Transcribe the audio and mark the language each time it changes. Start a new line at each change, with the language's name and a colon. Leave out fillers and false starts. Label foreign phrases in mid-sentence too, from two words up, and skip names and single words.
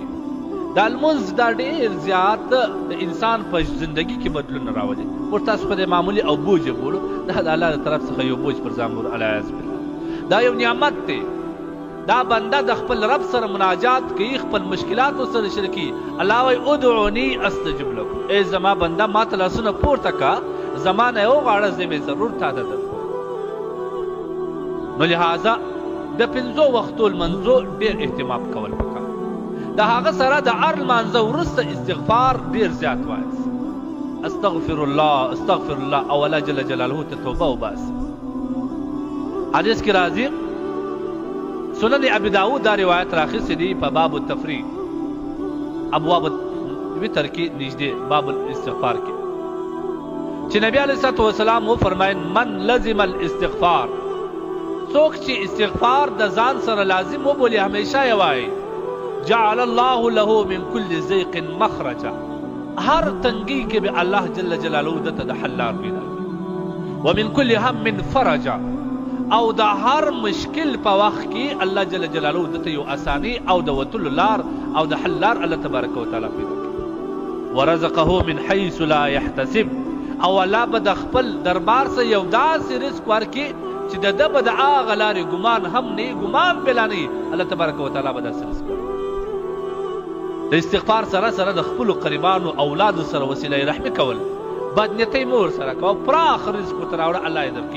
Pashto: دا لمونځ دا ډېر زیات د انسان په زندګي کې بدلون راولي. موږ تاسو په دې معمولي او بوج یې بولو، دا د الله د طرف څخه یو بوج پر ځان بولو،
Arabic: العیاذ بالله.
Pashto: دا یو نعمت دی. دا بنده د خپل رب سره مناجات کوي، خپل مشکلات ورسره شریکي.
Arabic: الله وایي ادعوني استجب لكم،
Pashto: ای زما بنده ما ته لاسونه پورته کا، زما نه یې وغواړه، زه مې ضرور تا ته درکوم. نو لہذا د 5 وختو لمنځو ډېر اهتمام کول پکار. د هغه سره د هر لمانځه وروسته استغفار ډېر زیات وایاست.
Arabic: استغفر الله استغفر الله،
Pashto: او الله جل جلاله ته توبه وباسي. حدیث کې راځي، سنن ابي داود دا روایت راخیستې دي په باب التفریق، ابواب وتر کې نږدې باب الاستغفار کې، چې نبی علیه الصلوة والسلام وفرمایل
Arabic: من لزم الاستغفار،
Pashto: څوک چې استغفار د ځان سره لازم وبولي، همیشه یې وایي،
Arabic: جعل الله له من كل ضيق مخرجا،
Pashto: هر تنګي کې به الله جل جلاله دته د حل لار پیدا کړي،
Arabic: ومن كل هم فرجا،
Pashto: او د هر مشکل په وخت کې الله جل جلاله دته یو اساني او د وتلو لار او د حل لار الله تبارک وتعالی پیدا کړي،
Arabic: ورزقه من حيث لا يحتسب،
Pashto: او الله به د خپل دربار سره یو داسې رزق ورکړي چې د ده به د هغه لارې ګمان هم نه ګمان بلا نه الله تبارک وتعالی به داسې رزق ورکړي. د استغفار سره سره د خپلو قریبانو اولادو سره وسیله رحمي کول، بدنیتۍ مه ورسره کوه، پراخ رزق ورته راوړه، الله یې درکړي.